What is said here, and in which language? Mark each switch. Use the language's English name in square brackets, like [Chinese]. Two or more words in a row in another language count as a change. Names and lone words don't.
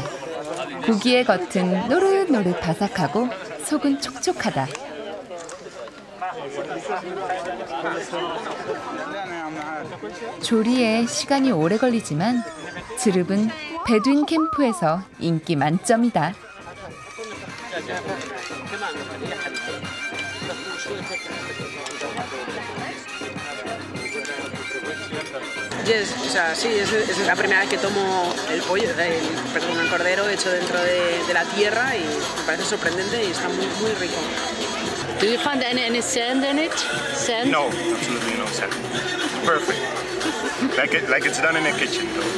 [Korean] 고기의 겉은 노릇노릇 바삭하고 속은 촉촉하다. 조리에 시간이 오래 걸리지만 즈릅은 베두인 캠프에서 인기 만점이다. [Spanish] O sea, sí, es la primera vez que tomo el pollo, el cordero hecho dentro de la tierra y me parece sorprendente y está muy, muy rico. [English] Do you find any sand in it? Sand? No, absolutely no sand. Perfect. Like it's done in a kitchen.